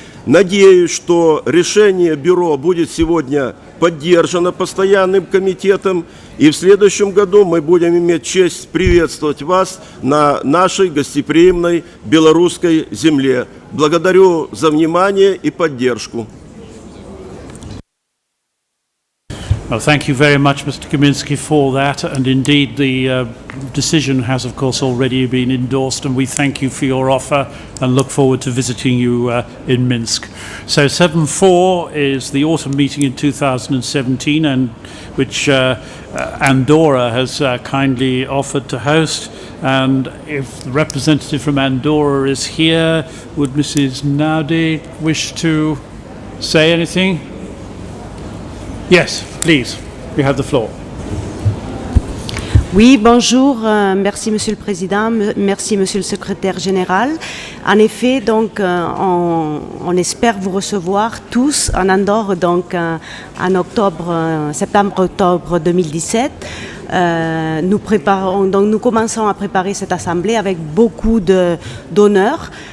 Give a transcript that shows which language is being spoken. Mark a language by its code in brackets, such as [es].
[ru] Надеюсь, что решение бюро будет сегодня поддержано постоянным комитетом, и в следующем году мы будем иметь честь приветствовать вас на нашей гостеприимной белорусской земле. Благодарю за внимание и поддержку. [en] Well, thank you very much, Mr. Kaminski, for that. And indeed, the decision has, of course, already been endorsed, and we thank you for your offer and look forward to visiting you in Minsk. So 7.4 is the autumn meeting in 2017, and which Andorra has kindly offered to host. And if the representative from Andorra is here, would Mrs. Naudi wish to say anything? Yes, please, you have the floor. [fr] Oui, bonjour. Merci, Monsieur le Président. Merci, Monsieur le Secrétaire Général. En effet, donc, on espère vous recevoir tous en Andorre, donc, en septembre-octobre 2017. Nous commençons à préparer cette assemblée avec beaucoup d'honneur.